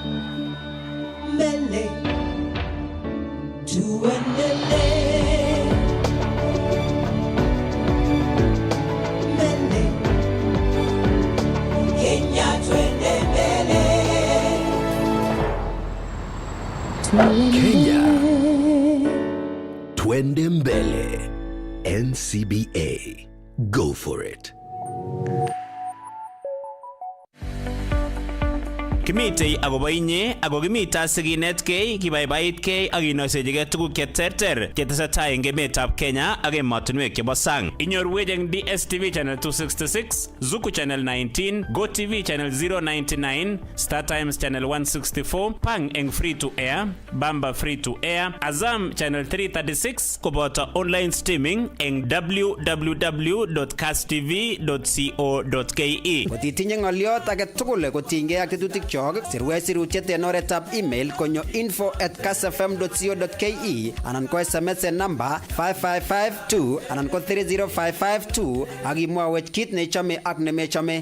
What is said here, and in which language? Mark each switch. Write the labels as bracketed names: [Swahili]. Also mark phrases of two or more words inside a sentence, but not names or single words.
[Swahili] Mbele tuendelee, mbele Kenya twende mbele, Kenya twende mbele. [English] NCBA, go for it. [Kalenjin] Kimitei agobo inye ago kimita siginetkei kibaibaitkei ak inoisechigei tuguk cheterter chetesetai eng emetab Kenya ak emotinwek chebo sang. Inyorwech eng DSTV channel 266, Zuku channel 19, GoTV channel 099, Star Times channel 164, Pang eng [English] free to air, [Kalenjin] Bamba [English] free to air, [Kalenjin] Azam channel 336 koboto [English] online streaming [Kalenjin] eng www.castv.co.ke. Kotitinye ng'oliot age tugul kotinygei ak tetutik chok, sirwech sirutiet en oretab email konyo info@castfm.co.ke anan ko SMS en number 5552 anan ko 30552 ak imwawech kit nechome ak nemechome.